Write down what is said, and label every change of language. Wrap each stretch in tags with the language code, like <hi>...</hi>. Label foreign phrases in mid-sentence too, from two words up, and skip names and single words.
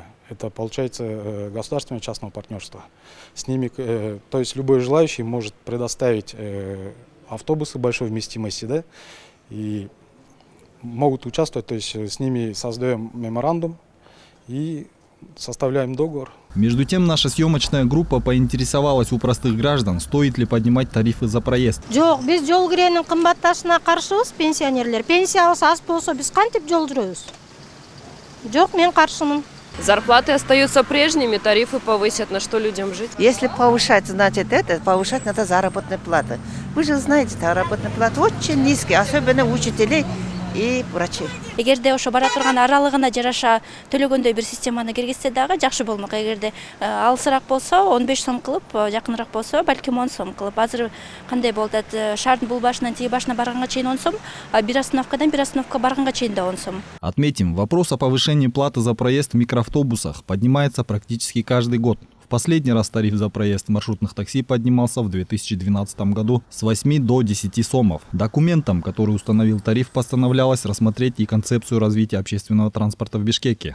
<ru>Это получается государственное частное партнерство. С ними, то есть любой желающий может предоставить автобусы большой вместимости, да, и могут участвовать, то есть с ними создаем меморандум и составляем договор. Между тем, наша съемочная группа поинтересовалась у простых граждан, стоит ли поднимать тарифы за проезд.</ru> <ky>Жоқ, біз жол киренин кымбатташына каршыбыз, пенсионерлер. Пенсиябыз аз болсо биз кантип жол жүрөбүз? Жоқ, мен каршымын.</ky> <ru>Зарплаты остаются прежними, тарифы повысят, на что людям жить? Если повышать, значит повышать надо заработные платы. Вы же знаете, заработные платы очень низкие, особенно учителей и врачей.</ru> <ky>Эгерде ошо бара турган аралыгына жараша төлөгөндөй бир системаны киргизсе дагы жакшы болмок. Эгерде алысыраак болсо 15 сом кылып, жакыныраак болсо балким 10 сом кылып. Азыр кандай болду? Шаардын бул башынан тиги башына барганга чейин 10 сом, а бир остановкадан бир остановка барганга чейин да 10 сом.</ky> <ru>Отметим, вопрос о повышении платы за проезд в микроавтобусах поднимается практически каждый год. В последний раз тариф за проезд маршрутных такси поднимался в 2012 году с 8 до 10 сомов. Документом, который установил тариф, постановлялось рассмотреть и концепцию развития общественного транспорта в Бишкеке.</ru>